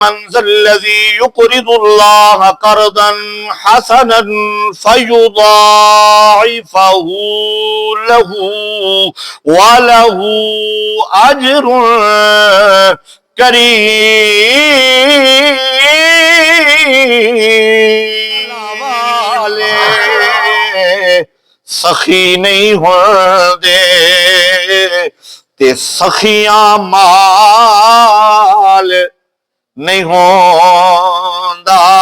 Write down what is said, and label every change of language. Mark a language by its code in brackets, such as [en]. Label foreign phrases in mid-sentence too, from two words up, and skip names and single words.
[ar] من ذا الذي يقرض الله قرضا حسنا فيضاعفه له وله أجر کریم. [pa] سخی نہیں ہوندے تے سخیاں مال نہیں ہوندا.